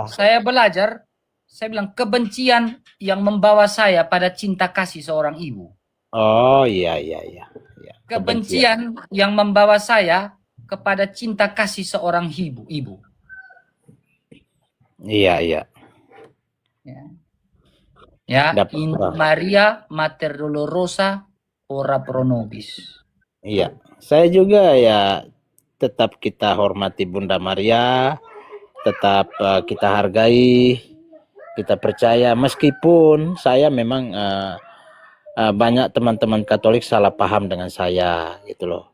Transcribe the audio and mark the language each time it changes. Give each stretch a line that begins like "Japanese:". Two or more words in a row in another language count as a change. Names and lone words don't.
Indonesian: saya belajar, saya bilang kebencian yang membawa saya pada cinta kasih seorang ibu. Oh iya iya iya. Ya, kebencian. Kebencian yang membawa saya kepada cinta kasih seorang ibu. Iya iya. Ya, ya, Dapat in Bang.
Latin: Maria Mater Dolorosa ora pro nobis.
Indonesian: Iya, saya juga ya tetap kita hormati Bunda Maria, tetap kita hargai, kita percaya meskipun saya memang banyak teman-teman Katolik salah paham dengan saya gitu loh.